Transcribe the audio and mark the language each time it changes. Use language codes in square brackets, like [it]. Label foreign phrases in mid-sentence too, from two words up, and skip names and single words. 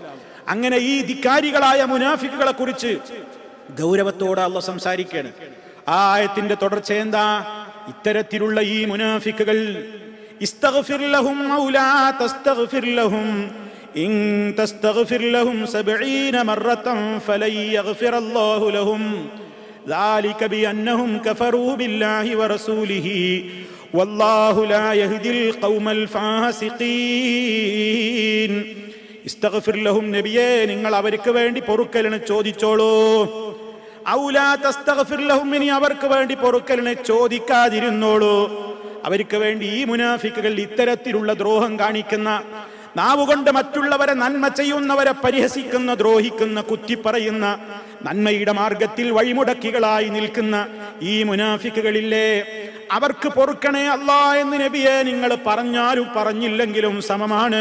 [ml] അങ്ങനെ ഈ ധിക്കാരികളായ മുനാഫിക്കുകളെ കുറിച്ച് ഗൗരവത്തോടെ അല്ലാഹ് സംസാരിക്കുകയാണ്. ആ ആയത്തിന്റെ തുടർച്ച എന്താ? ഇത്തരത്തിലുള്ള ഈ മുനാഫിക്കുകൾ, [ar] استغفر لهم أو لا تستغفر لهم إن تستغفر لهم 70 مرة فلن يغفر الله لهم ذلك بأنهم كفروا بالله ورسوله والله لا يهدي القوم الفاسقين. استغفر لهم, [ml] നബിയേ നിങ്ങൾ അവർക്ക് വേണ്ടി പൊറുക്കലിനെ ചോദിച്ചോളൂ. [ar] أو لا تستغفر لهم, [ml] ഇനി അവർക്ക് വേണ്ടി പൊറുക്കലിനെ ചോദിക്കാതിരുന്നോളൂ. അവർക്ക് വേണ്ടി ഈ മുനാഫിക്കുകൾ ഇത്തരത്തിലുള്ള ദ്രോഹം കാണിക്കുന്ന, നാവുകൊണ്ട് മറ്റുള്ളവരെ നന്മ ചെയ്യുന്നവരെ പരിഹസിക്കുന്ന, ദ്രോഹിക്കുന്ന, കുത്തിപ്പറയുന്ന, നന്മയുടെ മാർഗത്തിൽ വഴിമുടക്കികളായി നിൽക്കുന്ന ഈ മുനാഫിക്കുകളില്ലേ, അവർക്ക് പൊറുക്കണേ അല്ലാ എന്ന് നബിയെ നിങ്ങൾ പറഞ്ഞാലും പറഞ്ഞില്ലെങ്കിലും സമമാണ്.